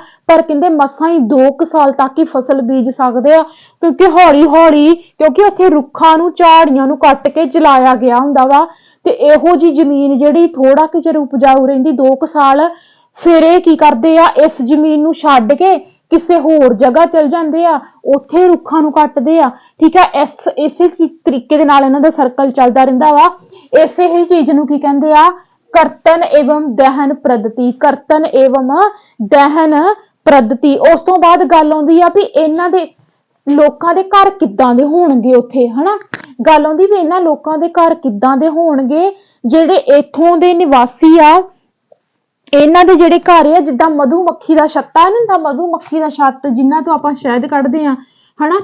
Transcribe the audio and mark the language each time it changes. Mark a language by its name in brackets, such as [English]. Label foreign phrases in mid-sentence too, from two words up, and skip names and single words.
[Punjabi] ਪਰ ਕਹਿੰਦੇ ਮਸਾਂ ਹੀ 2 ਸਾਲ ਤੱਕ ਹੀ ਫਸਲ ਬੀਜ ਸਕਦੇ ਆ ਕਿਉਂਕਿ ਹੌਲੀ ਹੌਲੀ ਕਿਉਂਕਿ ਉੱਥੇ ਰੁੱਖਾਂ ਨੂੰ ਝਾੜੀਆਂ ਨੂੰ ਕੱਟ ਕੇ ਜਲਾਇਆ ਗਿਆ ਹੁੰਦਾ ਵਾ ਤੇ ਇਹੋ ਜੀ ਜ਼ਮੀਨ ਜਿਹੜੀ ਥੋੜਾ ਕਿ ਚਿਰ ਉਪਜਾਊ ਰਹਿੰਦੀ 2 ਸਾਲ, ਫਿਰ ਇਹ ਕੀ ਕਰਦੇ ਆ? ਇਸ ਜ਼ਮੀਨ ਨੂੰ ਛੱਡ ਕੇ ਕਿਸੇ ਹੋਰ ਜਗ੍ਹਾ ਚਲ ਜਾਂਦੇ ਆ, ਉੱਥੇ ਰੁੱਖਾਂ ਨੂੰ ਕੱਟਦੇ ਆ। ਠੀਕ ਹੈ, ਇਸੇ ਤਰੀਕੇ ਦੇ ਨਾਲ ਇਹਨਾਂ ਦਾ ਸਰਕਲ ਚੱਲਦਾ ਰਹਿੰਦਾ ਵਾ। ਇਸੇ ਹੀ ਚੀਜ਼ ਨੂੰ ਕੀ ਕਹਿੰਦੇ ਆ? [Hindi] करतन एवं दहन पद्धति। करतन एवं दहन पद्धति। [Punjabi] ਉਸ ਤੋਂ ਬਾਅਦ ਗੱਲ ਆਉਂਦੀ ਆ ਵੀ ਇਹਨਾਂ ਦੇ ਲੋਕਾਂ ਦੇ ਘਰ ਕਿੱਦਾਂ ਦੇ ਹੋਣਗੇ ਉੱਥੇ, ਹਨਾ। ਗੱਲ ਆਉਂਦੀ ਵੀ ਇਹਨਾਂ ਲੋਕਾਂ ਦੇ ਘਰ ਕਿੱਦਾਂ ਦੇ ਹੋਣਗੇ ਜਿਹੜੇ ਇੱਥੋਂ ਦੇ ਨਿਵਾਸੀ ਆ। ਇਹਨਾਂ ਦੇ ਜਿਹੜੇ ਘਰ ਆ ਜਿੱਦਾਂ ਮਧੂਮੱਖੀ ਦਾ ਛੱਤਾ ਨਹੀਂ ਹੁੰਦਾ, ਮਧੂਮੱਖੀ ਦਾ ਛੱਤ ਜਿਨ੍ਹਾਂ ਤੋਂ ਆਪਾਂ ਸ਼ਹਿਦ ਕੱਢਦੇ ਆ, ਹਨਾ।